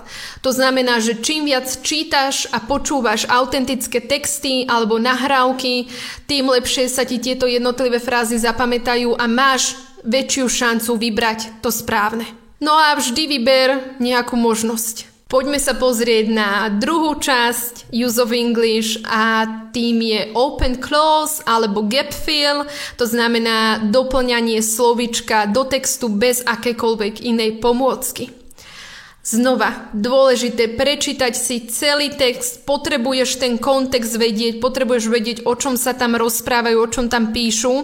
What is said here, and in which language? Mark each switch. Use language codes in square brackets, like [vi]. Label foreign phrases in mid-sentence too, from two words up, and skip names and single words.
[sk] To znamená, že čím viac čítaš a počúvaš autentické texty alebo nahrávky, tým lepšie sa ti tieto jednotlivé frázy zapamätajú a máš väčšiu šancu vybrať to správne. No a vždy vyber nejakú možnosť. Poďme sa pozrieť na druhú časť [en] use of English [sk] a tým je [en] open clause [sk] alebo [en] gap fill, [sk] to znamená doplňanie slovíčka do textu bez akékoľvek inej pomôcky. Znova, dôležité prečítať si celý text, potrebuješ ten kontext vedieť, potrebuješ vedieť, o čom sa tam rozprávajú, o čom tam píšu.